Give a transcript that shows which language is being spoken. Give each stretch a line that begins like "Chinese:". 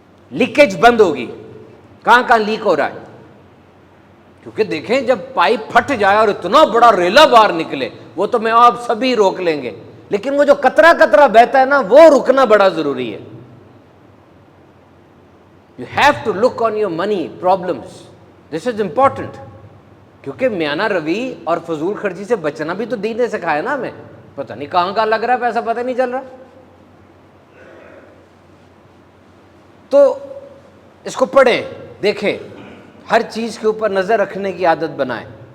Urdu: Leakage بند ہوگی. کہاں کہاں لیک ہو رہا ہے؟ کیونکہ دیکھیں جب پائپ پھٹ جائے اور اتنا بڑا ریلا باہر نکلے، وہ تو میں آپ سبھی روک لیں گے، لیکن وہ جو قطرہ قطرہ بہتا ہے نا، وہ رکنا بڑا ضروری ہے.
English: You have to look on your money problems. This is important.
Urdu: کیونکہ میانہ روی اور فضول خرچی سے بچنا بھی تو دین نے سکھایا نا ہمیں. پتہ نہیں کہاں کہاں لگ رہا ہے پیسہ، پتہ نہیں چل رہا. تو اس کو پڑھیں، دیکھیں، ہر چیز کے اوپر نظر رکھنے کی عادت بنائیں.